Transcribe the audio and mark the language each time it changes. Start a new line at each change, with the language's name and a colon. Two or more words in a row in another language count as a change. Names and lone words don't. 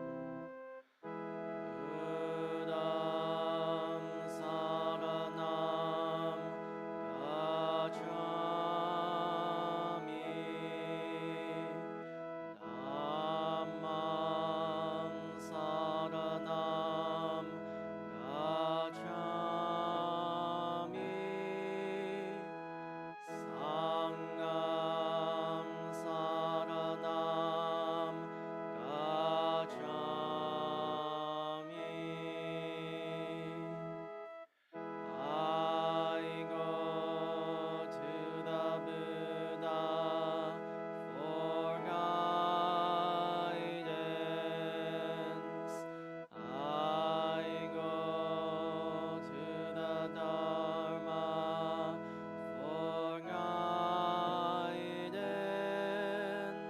Pali: Buddham Saranam Gacchami, Dhammam Saranam Gacchami, Sangam Saranam Gacchami.
English: I go to the Buddha for guidance. I go to the Dharma for guidance.